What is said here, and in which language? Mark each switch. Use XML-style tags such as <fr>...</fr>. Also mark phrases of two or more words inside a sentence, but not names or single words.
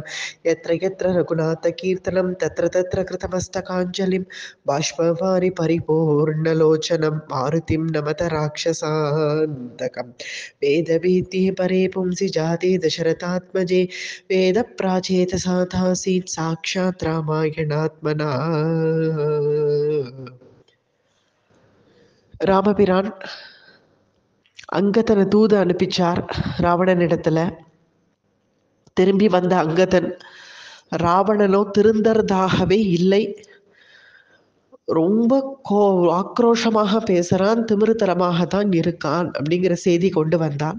<sa>यत्र यत्र रघुनाथकीर्तनं तत्र तत्र कृतमस्तकाञ्जलिं बाष्पवारि परिपूर्णलोचनं मारुतिं नमत राक्षसान्तकम्। वेदवेद्ये परे पुंसि जाते दशरथात्मजे वेदप्राचेतसाथासीत् साक्षात् रामायणात्मना।</sa> <ta>ராமபிரான் அங்கதனை தூது அனுப்பிச்சார் ராவணனிடத்துல. திரும்பி வந்த அங்கதன் ராவணனோ திருந்தறதாகவே இல்லை. ரொம்ப ஆக்ரோஷமாக பேசுறான், திமிருத்தரமாக தான் இருக்கான் அப்படிங்கிற செய்தி கொண்டு வந்தான்.</ta>